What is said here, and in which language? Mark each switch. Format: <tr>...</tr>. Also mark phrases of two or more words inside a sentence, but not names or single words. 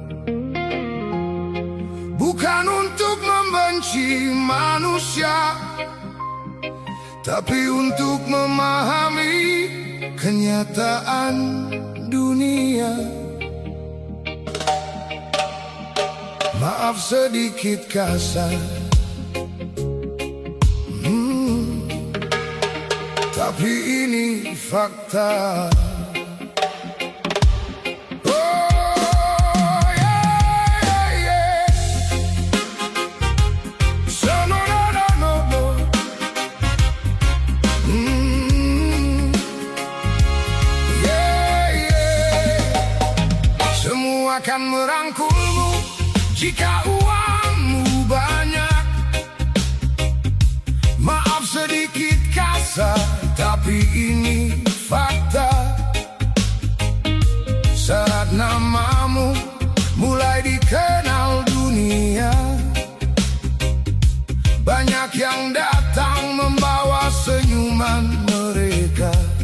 <id>Bukan untuk membenci manusia, tapi untuk memahami kenyataan dunia. Maaf sedikit kasar, tapi ini fakta.</id> <en>Oh yeah, yeah. So no no no no no. Yeah yeah.</en> <id>Semua akan merangkulmu jika uangmu banyak. Maaf sedikit kasar, tapi ini fakta. Saat namamu mulai dikenal dunia, banyak yang datang membawa senyuman mereka.</id>